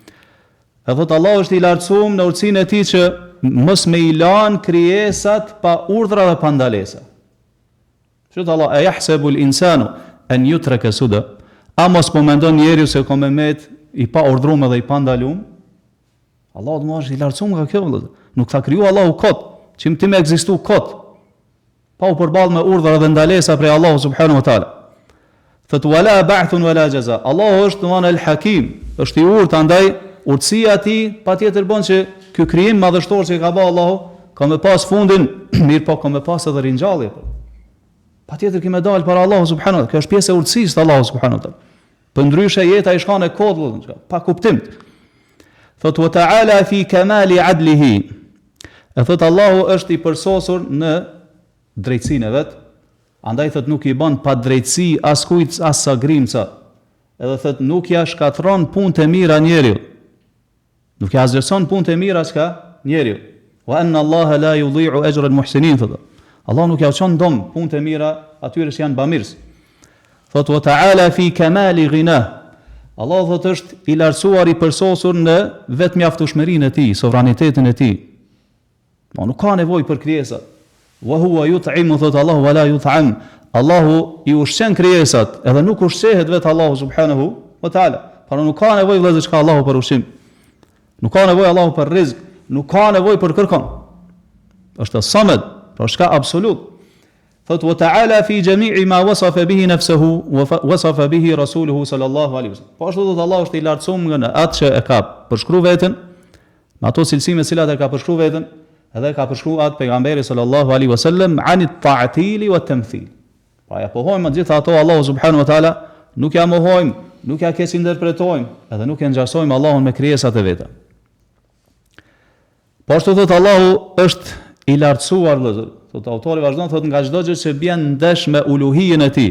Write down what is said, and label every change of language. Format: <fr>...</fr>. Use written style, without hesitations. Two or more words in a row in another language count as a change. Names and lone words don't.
<sq>E thot Allahu është i lartësuar në urtësinë e tij që mos me i lan krijesat pa urdhra dhe pa ndalesa.</sq> <ar>Thot Allah, أيحسب الإنسان أن يترك سدى.</ar> <sq>A mos po mendon njeriu se ka me met i pa urdhruar dhe i pa ndaluar? Allahu do të i lartësuar nga kjo vëllazër. Nuk ka kriju Allahu kot, që ti më ekzistu kot. Pa u përballë me urdhra dhe ndalesa prej Allahu</sq> <ar>سبحانه وتعالى. Thot ولا بعث ولا جزاء.</ar> <sq>Allahu është domon el-Hakim, është i urtë, andaj urtësia e tij patjetër bën që ky krijim madhështor që ka bërë Allahu ka me pas fundin, mirë po ka me pas edhe ringjallje. Patjetër që më dal para Allahu</sq> <ar>سبحانه وتعالى.</ar> <sq>Kjo është pjesë e urtësisë të Allahu</sq> <ar>سبحانه وتعالى.</ar> <sq>Përndryshe jeta i shkon e kodë, pa kuptim.</sq> <ar>Thot وتعالى في كمال عدله.</ar> <sq>E thot Allahu është i përsosur në drejtsinë e vet. Andaj thot nuk i bën pa drejtësi askujt as sa grimca. Edhe thot nuk ja shkatron punët e mira njeriu. Nuk ja azhërson punët e mira s'ka njeriu.</sq> <ar>وأن الله لا يضيع أجر المحسنين.</ar> <sq>Allah nuk ja çon dom punët e mira atyre që janë bamirës.</sq> <ar>Thot وتعالى في كمال غنى.</ar> <sq>Allah thot është i lartësuar i përsosur në vetë mjaftueshmërinë e tij, sovranitetin e tij. Nuk ka nevojë për krijesat.</sq> <ar>وهو يطعم</ar> <sq>thot Allahu</sq> <ar>ولا يطعم.</ar> <sq>Allahu i ushqen krijesat, edhe nuk ushqehet vetë Allahu</sq> <ar>سبحانه وتعالى.</ar> <sq>Por nuk ka nevojë vëllezër çka Allahu për ushqim. Nuk ka nevojë Allahu për rrezik, nuk ka nevojë për kërkon. Është as-Samad, pra shka absolut.</sq> <ar>Thot وتعالى في جميع ما وصف به نفسه ووصف به رسوله صلى الله عليه وسلم.</ar> <sq>Po ashtu thot Allahu është i lartësuar në atë që e ka përshkruar veten, me ato cilësime të cilat e ka përshkruar veten, edhe ka përshkruar atë pejgamberi</sq> <ar>صلى الله عليه وسلم عن التعطيل والتمثيل.</ar> <sq>Pra ja pohojmë gjithë ato Allahu</sq> <ar>سبحانه وتعالى,</ar> <sq>nuk ja mohojmë, nuk ja keq interpretojmë, edhe nuk e ngjasojmë Allahun me krijesat e veta. Po ashtu thot Allahu është i lartësuar vëllezër. Thot autori vazhdon thot nga çdo gjë që bën ndesh me uluhijen e tij.</sq>